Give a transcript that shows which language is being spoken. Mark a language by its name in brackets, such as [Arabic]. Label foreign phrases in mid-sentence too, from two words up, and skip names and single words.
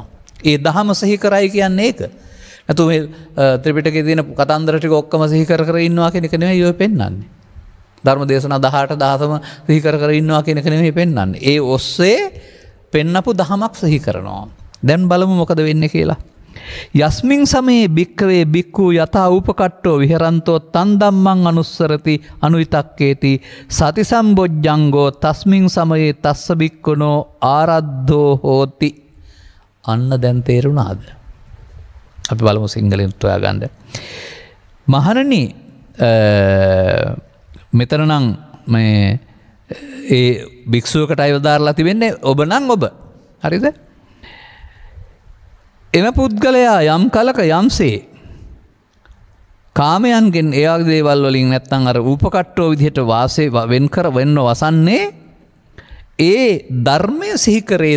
[Sinhala] ඒ දහම සිහි කරයි කියන්නේ ඒක. නැතු මේ ත්‍රිපිටකයේ තියෙන කතන්දර ටික ඔක්කොම සිහි කර කර ඉන්නවා කියන එක නෙමෙයි ඔය පෙන්වන්නේ. ධර්ම දේශනා 18 19 සිහි කර කර ඉන්නවා කියන එක නෙමෙයි පෙන්වන්නේ. ඒ ඔස්සේ පෙන්නපු දහමක් සිහි කරනවා. දැන් බලමු මොකද වෙන්නේ කියලා. [Pali] යස්මින් සමේ භික්කවේ භික්ඛු යතා උපකට්ටෝ විහෙරන්තෝ තන් ධම්මං අනුස්සරති අනුවිතක්කේති සති සම්බොජ්ජංගෝ තස්මින් සමයේ තස්ස භික්ඛුනෝ ආරද්ධෝ හෝති. [Sinhala] අන්න දැන් තේරුණාද? අපි බලමු සිංහලෙන් හොයා ගන්න. මහණනි මෙතන නම් මේ ඒ භික්ෂුවකට අයවදාරලා තිබෙන්නේ ඔබ නම් ඔබ. හරිද? එම පුද්ගලයා යම් කලක යම්සේ කාමයන්ගෙන් ඒ වගේ දේවල් වලින් නැත්නම් අර උපකට්ටෝ විදිහට වාසය වෙන්න වසන්නේ ඒ ධර්මය සිහි කරේද?